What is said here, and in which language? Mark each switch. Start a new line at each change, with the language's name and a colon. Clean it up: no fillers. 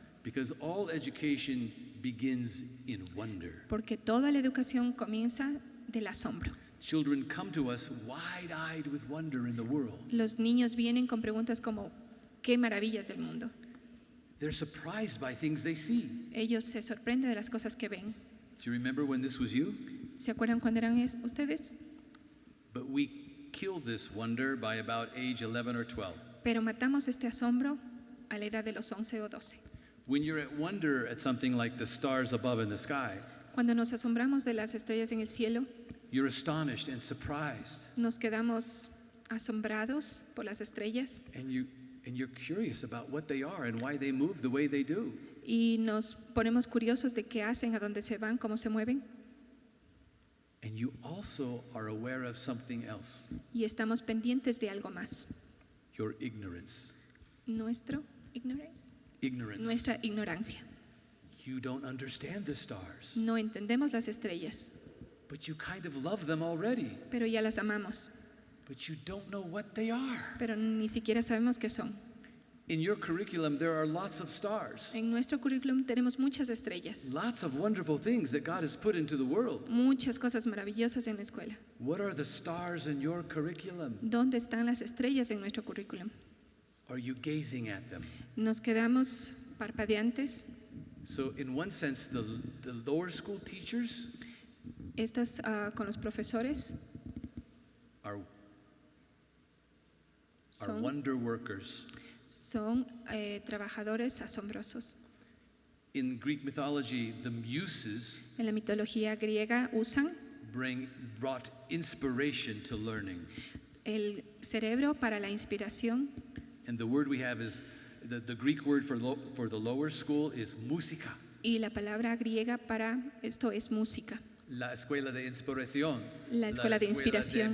English: Because all education begins in wonder.
Spanish: Porque toda la educación comienza del asombro.
English: Children come to us wide-eyed with wonder in the world.
Spanish: Los niños vienen con preguntas como, ¿qué maravillas del mundo?
English: They're surprised by things they see.
Spanish: Ellos se sorprenden de las cosas que ven.
English: Do you remember when this was you?
Spanish: ¿Se acuerdan cuando eran ustedes?
English: But we killed this wonder by about age 11 or 12.
Spanish: Pero matamos este asombro a la edad de los 11 o 12.
English: When you're at wonder at something like the stars above in the sky,
Spanish: Cuando nos asombramos de las estrellas en el cielo,
English: you're astonished and surprised,
Spanish: nos quedamos asombrados por las estrellas
English: and you're curious about what they are and why they move the way they do.
Spanish: y nos ponemos curiosos de qué hacen, a dónde se van, cómo se mueven.
English: And you also are aware of something else,
Spanish: Y estamos pendientes de algo más.
English: your ignorance.
Spanish: Nuestra ignorancia.
English: You don't understand the stars,
Spanish: No entendemos las estrellas,
English: but you kind of love them already,
Spanish: pero ya las amamos.
English: but you don't know what they are.
Spanish: Pero ni siquiera sabemos qué son.
English: In your curriculum, there are lots of stars,
Spanish: En nuestro currículum tenemos muchas estrellas,
English: lots of wonderful things that God has put into the world.
Spanish: muchas cosas maravillosas en la escuela.
English: What are the stars in your curriculum?
Spanish: ¿Dónde están las estrellas en nuestro currículum?
English: Are you gazing at them?
Spanish: Nos quedamos parpadeantes.
English: So, in one sense, the lower school teachers
Spanish: Estas con los profesores
English: are
Spanish: son,
English: wonder workers.
Spanish: son trabajadores asombrosos.
English: In Greek mythology, the muses
Spanish: En la mitología griega usan
English: brought inspiration to learning.
Spanish: el cerebro para la inspiración.
English: And the word we have is, the Greek word for the lower school is música.
Spanish: Y la palabra griega para esto es música. La escuela de inspiración. La escuela de inspiración.